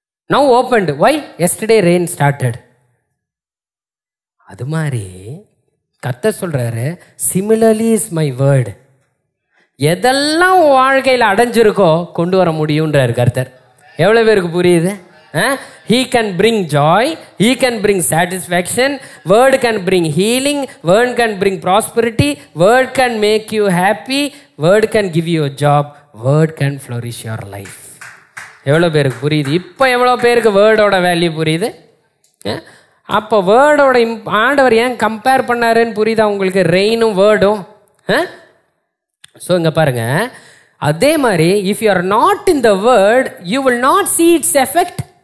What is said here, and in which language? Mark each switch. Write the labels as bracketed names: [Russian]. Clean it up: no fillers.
[English] Now opened, why yesterday rain started. [Tamil] அது மாதிரி கர்த்தர் சொல்கிறாரு, [English] Similarly is my word. [Tamil] எதெல்லாம் வாழ்க்கையில் அடைஞ்சிருக்கோ கொண்டு வர முடியுன்றார் கர்த்தர். எவ்வளோ பேருக்கு புரியுது? [English] He can bring joy, he can bring satisfaction, word can bring healing, word can bring prosperity, word can make you happy, word can give you a job, word can flourish your life. [Tamil] எவ்வளோ பேருக்கு புரியுது? இப்போ எவ்வளோ பேருக்கு வேர்டோட value புரியுது? அப்போ வேர்டோட ஆண்டவர் ஏன் கம்பேர் பண்ணாருன்னு புரியுதா உங்களுக்கு? ரெயினும் வேர்டும். ஸோ இங்கே பாருங்க, அதே மாதிரி [English] If you are not in the word you will not see its effect.